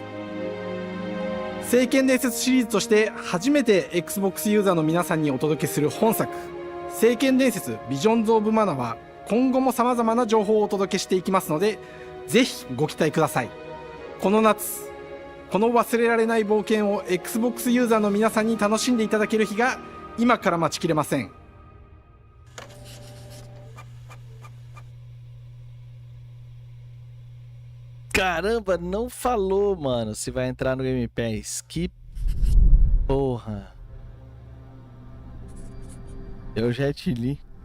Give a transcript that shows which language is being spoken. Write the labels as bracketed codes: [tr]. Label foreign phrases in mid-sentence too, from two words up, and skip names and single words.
[ja] 聖剣伝説シリーズとして初めて Xbox ユーザーの皆さんにお届けする本作「聖剣伝説ビジョンズ・オブ・マナ」は今後も様々な情報をお届けしていきますので、ぜひご期待ください。この夏、この忘れられない冒険を Xbox ユーザーの皆さんに楽しんでいただける日が今から待ちきれません。 [pt] Caramba, não falou, mano, se vai entrar no [en] Game Pass. [pt] Que porra. Eu já te li.